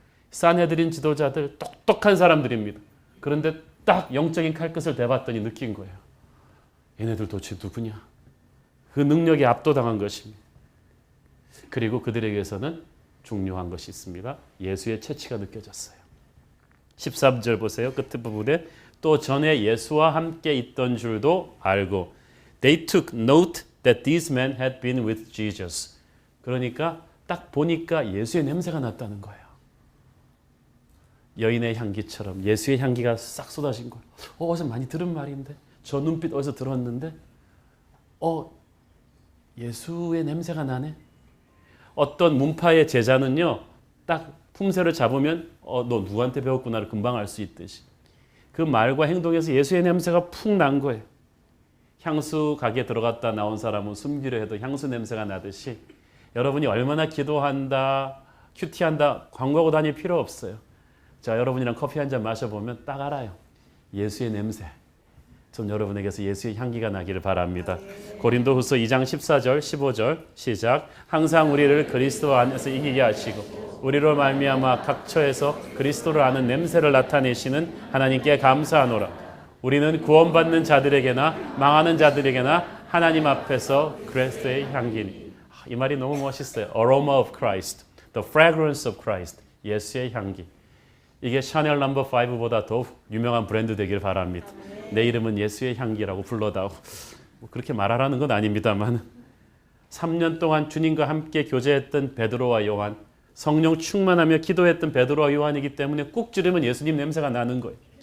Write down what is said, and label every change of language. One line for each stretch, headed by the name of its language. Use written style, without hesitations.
Korean: 산헤드린 지도자들 똑똑한 사람들입니다. 그런데 딱 영적인 칼끝을 대봤더니 느낀 거예요. 얘네들 도대체 누구냐? 그 능력에 압도당한 것입니다. 그리고 그들에게서는 중요한 것이 있습니다. 예수의 채취가 느껴졌어요. 13절 보세요. 끝 부분에 또 전에 예수와 함께 있던 줄도 알고
English: They took note that these men had been with Jesus.
Korean: 그러니까 딱 보니까 예수의 냄새가 났다는 거예요. 여인의 향기처럼 예수의 향기가 싹 쏟아진 거예요. 어디서 많이 들은 말인데, 저 눈빛 어디서 들었는데, 예수의 냄새가 나네. 어떤 문파의 제자는요, 딱 품새를 잡으면 너 누구한테 배웠구나를 금방 알 수 있듯이 그 말과 행동에서 예수의 냄새가 푹 난 거예요. 향수 가게 들어갔다 나온 사람은 숨기려 해도 향수 냄새가 나듯이 여러분이 얼마나 기도한다, 큐티한다 광고하고 다닐 필요 없어요. 자, 여러분이랑 커피 한 잔 마셔보면 딱 알아요. 예수의 냄새. 전 여러분에게서 예수의 향기가 나기를 바랍니다. 고린도후서 2장 14절 15절 시작. 항상 우리를 그리스도 안에서 이기게 하시고 우리로 말미암아 각 처에서 그리스도를 아는 냄새를 나타내시는 하나님께 감사하노라. 우리는 구원받는 자들에게나 망하는 자들에게나 하나님 앞에서 그리스도의 향기니. 이 말이 너무 멋있어요.
English: Aroma of Christ, the fragrance of Christ.
Korean: 예수의 향기. 이게 샤넬 넘버 5보다 더 유명한 브랜드 되길 바랍니다. 내 이름은 예수의 향기라고 불러다오. 그렇게 말하라는 건 아닙니다만 3년 동안 주님과 함께 교제했던 베드로와 요한, 성령 충만하며 기도했던 베드로와 요한이기 때문에 꾹 찌르면 예수님 냄새가 나는 거예요.